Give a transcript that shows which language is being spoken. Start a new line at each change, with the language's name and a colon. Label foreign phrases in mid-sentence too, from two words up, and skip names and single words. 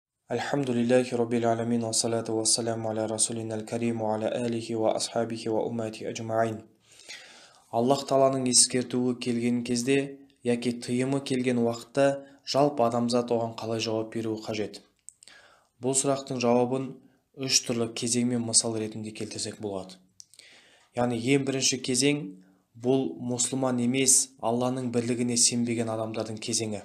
Arabic: الحمد لله رب العالمين والصلاة والسلام على رسولنا الكريم وعلى آله وأصحابه وأمته أجمعين.
Kazakh: Аллах Тааланың ескертуі келген кезде яки тыйымы келген уақытта жалпы адамзат оған қалай жауап беруі қажет? Бұл сұрақтың жауабын үш түрлі кезең мен мысал ретінде келтірсек болады. Яғни ең бірінші кезең бұл мұсылман емес, Алланың бірлігіне сенбеген адамдардың кезеңі.